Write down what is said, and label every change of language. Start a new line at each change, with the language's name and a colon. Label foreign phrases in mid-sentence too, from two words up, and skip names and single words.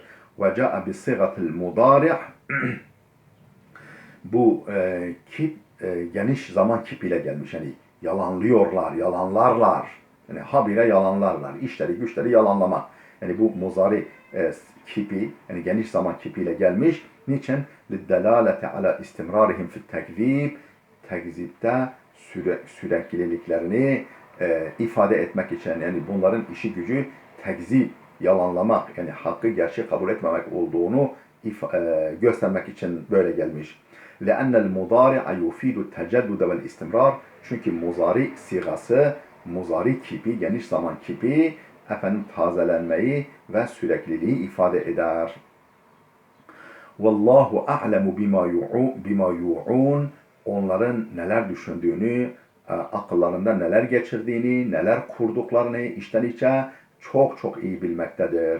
Arabic: وجاء بصيغة المضارع'
Turkish: bu kip geniş zaman kipiyle gelmiş. Yani yalanlıyorlar, yalanlarlar. Yani habire yalanlarlar. İşleri, güçleri yalanlamak. Yani bu muzari kipi, yani geniş zaman kipiyle gelmiş. Niçin?
Arabic: لِدَّلَالَةِ عَلَى اِسْتِمْرَارِهِمْ فِي التَّكْذِيبِ
Turkish: Tekzipte sürekliliklerini ifade etmek için, yani bunların işi gücü tekzip, yalanlamak, yani hakkı gerçek kabul etmemek olduğunu göstermek için böyle gelmiş.
Arabic: لأن المضارع يفيد التجدد والاستمرار.
Turkish: Çünkü muzari sigası, muzari kipi, geniş zaman kipi efendim tazelenmeyi ve sürekliliği ifade eder.
Arabic: والله أعلم بما يوعون.
Turkish: Onların neler düşündüğünü, akıllarında neler geçirdiğini, neler kurduklarını içten içe çok çok iyi bilmektedir.